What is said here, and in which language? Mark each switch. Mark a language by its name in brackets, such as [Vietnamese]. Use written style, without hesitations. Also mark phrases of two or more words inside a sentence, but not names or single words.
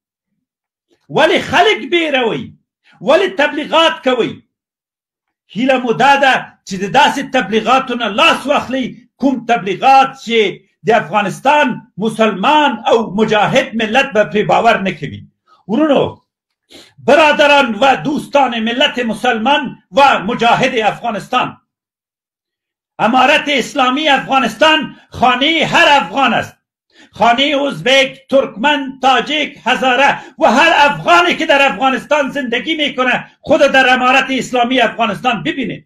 [Pashto] ولې خلک بیروئ؟ ولې تبلیغات کوئ؟ هیله مو دا ده چې د داسې تبلیغاتو نه لاس واخلئ، کوم تبلیغات چې د افغانستان مسلمان او مجاهد ملت به پرې باور نه کوي. ورونو، [Persian] برادران و دوستان ملت مسلمان و مجاهد افغانستان، امارت اسلامی افغانستان خانه هر افغان است. خانه ازبک، ترکمن، تاجیک، هزاره و هر افغانی که در افغانستان زندگی میکنه خود در امارت اسلامی افغانستان ببینید.